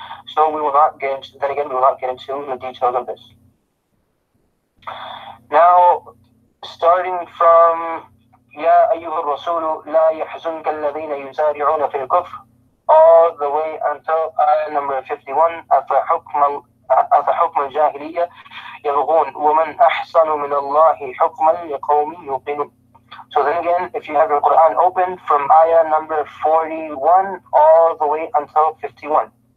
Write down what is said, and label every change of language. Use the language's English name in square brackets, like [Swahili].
[English] So we will not get into, then again, we will not get into the details of this. Now, starting from [Arabic] يَا أَيُّهَا الرَّسُولُ لَا يَحْزُنْكَ الَّذِينَ يُسَارِعُونَ فِي الْكُفْرِ, [English] all the way until ayah number 51, [Arabic] أَفَحُكْمَ الْجَاهِلِيَّةِ يَبْغُونَ وَمَنْ أَحْسَنُ مِنَ اللَّهِ حُكْمًا لِقَوْمٍ يُوقِنُونَ. [English] So then again, if you have your Quran open, from ayah number 41 all the way until 51.